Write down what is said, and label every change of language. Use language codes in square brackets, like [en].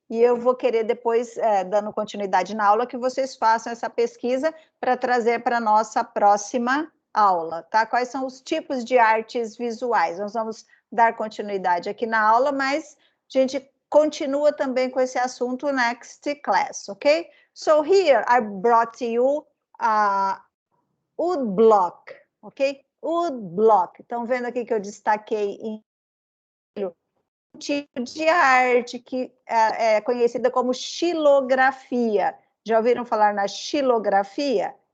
[pt] E eu vou querer depois, dando continuidade na aula, que vocês façam essa pesquisa para trazer para a nossa próxima aula, tá? Quais são os tipos de artes visuais? Nós vamos dar continuidade aqui na aula, mas a gente continua também com esse assunto [en] next class, [pt] ok? [en] So here I brought you a wood block, ok? Woodblock. [pt] Estão vendo aqui que eu destaquei em um tipo de arte que é conhecida como xilografia. Já ouviram falar na xilografia?